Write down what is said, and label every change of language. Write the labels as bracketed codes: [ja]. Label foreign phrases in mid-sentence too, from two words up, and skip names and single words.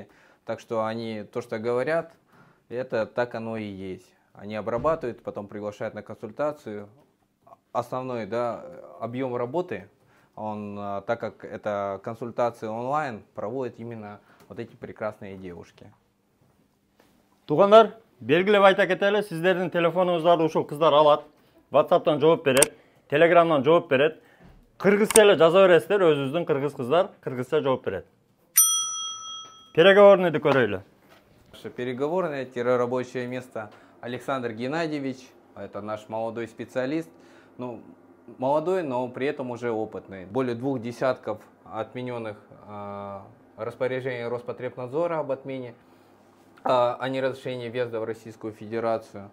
[ru] Так что они то, что говорят, это так оно и есть. Они обрабатывают, потом приглашают на консультацию. Основной, да, объем работы, он, так как это консультация онлайн, проводят именно вот эти прекрасные девушки. [ky] Тугандар, белгилеп айта кетели, сиздердин телефонуңуздарды ушул кыздар алат. WhatsApp'tan жооп берет, Telegram'dan жооп берет. Кыргызча эле жаза бересиздер, өзүбүздүн кыргыз кыздар кыргызча жооп берет. Переговорныйды көрөйлү. [ru] Переговорное рабочее место Александр Геннадьевич, это наш молодой специалист. Ну, молодой, но при этом уже опытный. Более 2 десятков отмененных распоряжений Роспотребнадзора об отмене, о неразрешении въезда в Российскую Федерацию.